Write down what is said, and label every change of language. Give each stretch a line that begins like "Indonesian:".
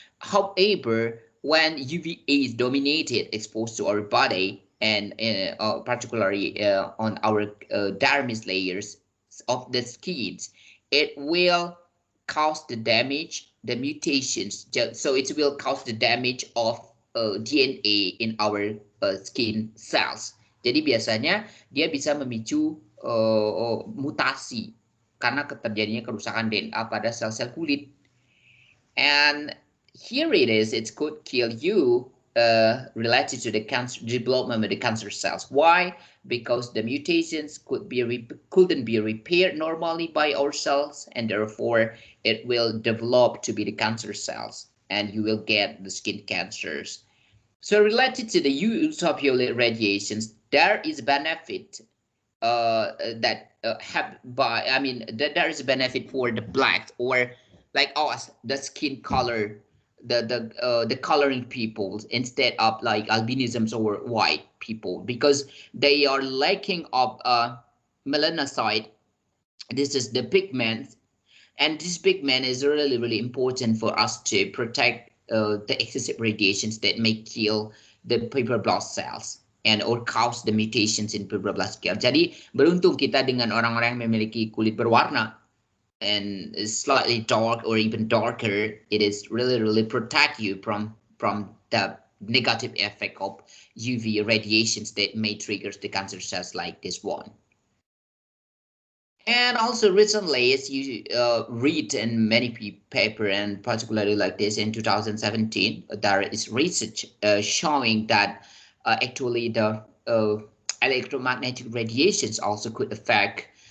English: However, when UVA is dominated, exposed to our body, and particularly on our dermis layers of the skins, it will cause the damage, the mutations. So it will cause the damage of DNA in our skin cells.
Indonesian: Jadi biasanya dia bisa memicu mutasi karena terjadinya kerusakan DNA pada sel-sel kulit.
English: And here it is, it could kill you related to the cancer development of the cancer cells. Why? Because the mutations couldn't be repaired normally by our cells, and therefore it will develop to be the cancer cells, and you will get the skin cancers. So related to the use of UV radiations, there is benefit that there is a benefit for the black, or like us, the skin color, the coloring people, instead of like albinisms or white people, because they are lacking of melanocyte. This is the pigment, and this pigment is really important for us to protect the excessive radiations that may kill the fibroblast cells and or cause the mutations in fibroblast cells.
Indonesian: Jadi beruntung kita dengan orang-orang yang memiliki kulit berwarna
English: and slightly dark or even darker. It is really protect you from the negative effect of UV radiations that may trigger the cancer cells like this one. And also recently, as you read in many paper, and particularly like this in 2017, there is research showing that actually the electromagnetic radiations also could affect